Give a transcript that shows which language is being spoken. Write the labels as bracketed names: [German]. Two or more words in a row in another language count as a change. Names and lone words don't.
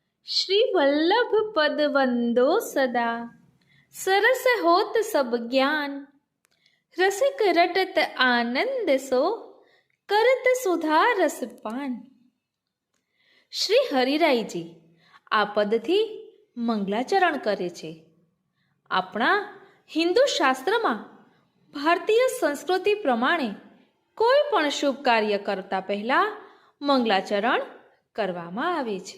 [Braj] श्री वल्लभ पद वंदो सदा, सरस होत सब ज्ञान। रसिक रटत आनंद सो, करत सुधा रस पान। [Gujarati] શ્રી હરિરાયજી આ પદથી મંગલાચરણ કરે છે. આપણા હિન્દુ શાસ્ત્રમાં ભારતીય સંસ્કૃતિ પ્રમાણે કોઈ પણ શુભ કાર્ય કરતા પહેલા મંગલાચરણ કરવામાં આવે છે.